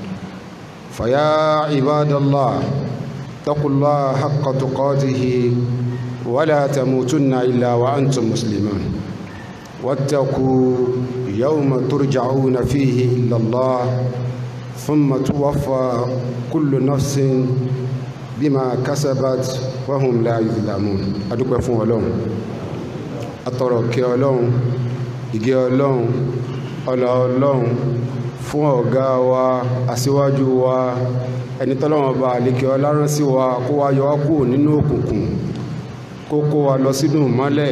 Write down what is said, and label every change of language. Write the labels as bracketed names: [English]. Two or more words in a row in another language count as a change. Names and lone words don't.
[Arabic] فيا عباد الله اتقوا الله حق تقاته ولا تموتن إلا وأنتم مسلمون واتقوا يوم ترجعون فيه إلى الله ثم توفى كل نفس بما كسبت وهم لا يظلمون. [Yoruba] adúpẹ́ fún Ọlọ́run atọrọ kẹ́ Ọlọ́run ìgẹ́ Ọlọ́run ọlá Ọlọ́run fún ọ̀gá wa aṣíwájú wa ẹni tọ́lọ́run bá àlékè ọlá rán sí wa kó wá yọ wá kúrò nínú òkùnkùn kó kó wa lọ sínú ìmọ́lẹ̀.